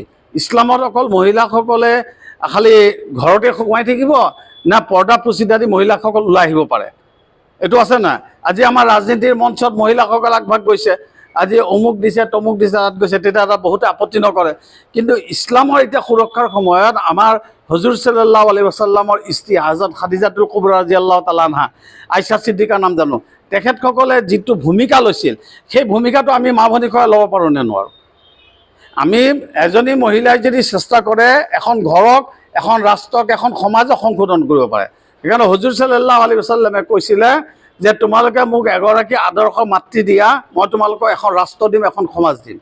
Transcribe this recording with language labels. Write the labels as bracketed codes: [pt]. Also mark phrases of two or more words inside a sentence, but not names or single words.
[as] ইছলামত অকল মহিলাসকলে খালি ঘৰতে সোমাই থাকিব না পৰ্দা পুচিদা দি মহিলাসকল ওলাই আহিব পাৰে? এইটো আছে না। আজি আমাৰ ৰাজনীতিৰ মঞ্চত মহিলাসকল আগভাগ গৈছে, আজি অমুক দিছে তমুক দিছে তাত গৈছে, তেতিয়া এটা বহুতে আপত্তি নকৰে। কিন্তু ইছলামৰ এতিয়া সুৰক্ষাৰ সময়ত আমাৰ হজুৰ [ar] صلى الله عليه وسلم [as] স্ত্ৰী হযৰত খাদিজাতুল কুবৰা [ar] رضي الله تعالى عنها, [as] আয়েশা ছিদ্দিকাৰ নাম জানো, তেখেতসকলে যিটো ভূমিকা লৈছিল সেই ভূমিকাটো আমি মা ভনীসকলে ল'ব পাৰোঁ নে নোৱাৰোঁ? আমি এজনী মহিলাই যদি চেষ্টা কৰে এখন ঘৰক, এখন ৰাষ্ট্ৰক, এখন সমাজক সংশোধন কৰিব পাৰে। সেইকাৰণে হজুৰ [ar] صلى الله عليه وسلم [as] কৈছিলে যে তোমালোকে মোক এগৰাকী আদৰ্শ মাতৃ দিয়া, মই তোমালোকক এখন ৰাষ্ট্ৰ দিম, এখন সমাজ দিম।